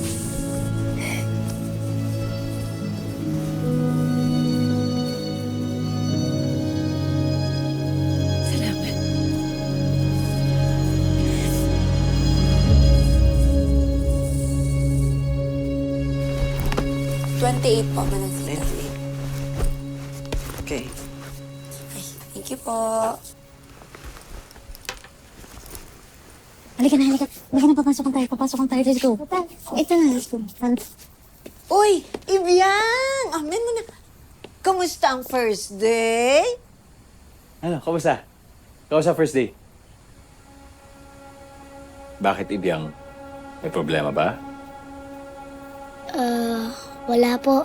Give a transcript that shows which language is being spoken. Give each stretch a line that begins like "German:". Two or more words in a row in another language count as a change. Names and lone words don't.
Filipino: Salamat. $28 po, Manang Tita. Okay.
English: Thank you po.
Filipino: Halika na. Papasok tayo.
English: Let's go. Ito na, let's go.
Filipino: Uy, Ibiang! Amen mo na. Kamusta ang
English: first day?
Filipino: Ano, kamusta? Kamusta
English: first day?
Filipino: Bakit, Ibyang? May problema ba? Wala po.